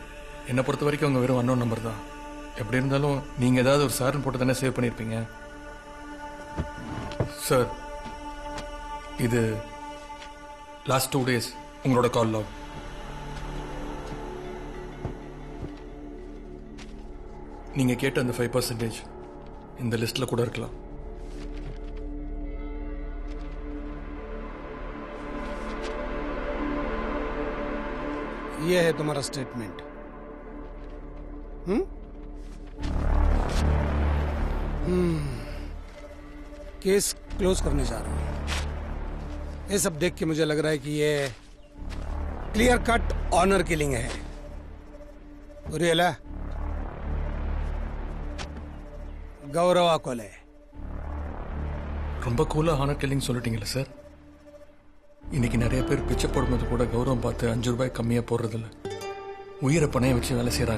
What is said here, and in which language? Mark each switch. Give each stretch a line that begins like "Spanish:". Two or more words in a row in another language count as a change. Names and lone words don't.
Tamil: என்னை பொறுத்த வரைக்கும் அவங்க வெறும்
English: unknown number
Tamil: தான். எப்படி இருந்தாலும் நீங்கள் ஏதாவது ஒரு சார்னு போட்டு தானே சேவ் பண்ணியிருப்பீங்க சார். இது
English: last 2 days
Tamil: உங்களோட
English: call log.
Tamil: நீங்கள் கேட்ட அந்த 5% இந்த லிஸ்ட்டில் கூட இருக்கலாம்.
Hindi: ये है तुम्हारा स्टेटमेंट.
English: case close
Hindi: करने जा रहा हूं. ये सब देख के मुझे लग रहा है कि ये
English: clear cut honor killing
Hindi: है.
Tamil: புரியல? கௌரவா கொலை. ரொம்ப கூலாக
English: honor killing
Tamil: சொல்லிட்டீங்களா சார்? இன்னைக்கு நிறைய பேர் பிச்சை போடும்போது கூட கௌரவம் பார்த்து 5 ரூபாய் கம்மியாக போடுறதில்ல. உயிரை பணைய வச்சு வேலை செய்கிறாங்க.